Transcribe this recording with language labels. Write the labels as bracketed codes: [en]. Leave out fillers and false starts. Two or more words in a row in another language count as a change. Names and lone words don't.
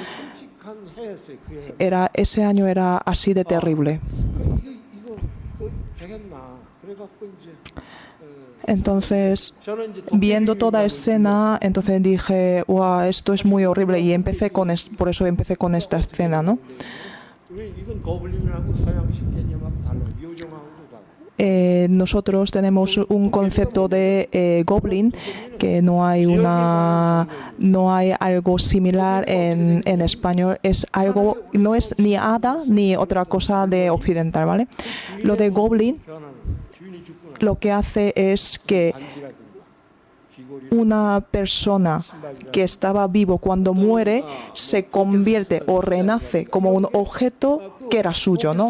[es] Ese año era así de terrible. Entonces, viendo toda escena, entonces dije, wow, esto es muy horrible y por eso empecé con esta escena, ¿no? [ko] 우리 이건 거블린하고 서양식 개념하고 달라. 요정하고도 달라. [es] Nosotros tenemos un concepto de goblin que no hay algo similar en español. Es algo, no es ni hada ni otra cosa de occidental, ¿vale? Lo de goblin lo que hace es que una persona que estaba vivo cuando muere se convierte o renace como un objeto que era suyo, ¿no?